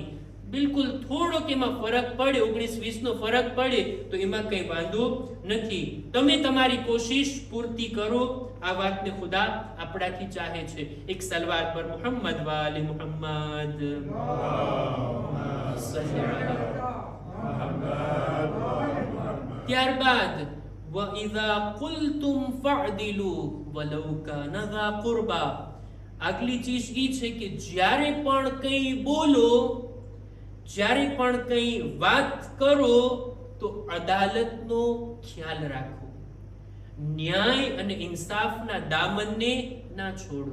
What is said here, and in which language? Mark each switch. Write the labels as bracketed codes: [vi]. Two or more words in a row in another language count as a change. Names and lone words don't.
[gu] બિલકુલ થોડોક એમાં ફરક પડે, 19-20 નો ફરક પડે તો એમાં કઈ વાંધો નથી. તમે તમારી કોશિશ પૂર્તિ કરો. આ વાતને ખુદા આપણાથી ચાહે છે. એક સલવાર પર મુહમ્મદ વાલે મુહમ્મદ. [ar] ત્યારબાદ وَإِذَا قُلْتُمْ فَعْدِلُوا وَلَوْ كَانَ ذَا قُرْبَى. [gu] આગલી ચીજ એ છે કે જ્યારે પણ કંઈ બોલો, જ્યારે પણ કંઈ વાત કરો તો અદાલતનો ખ્યાલ રાખો. ન્યાય અને ઇન્સાફના દામનને ના છોડો.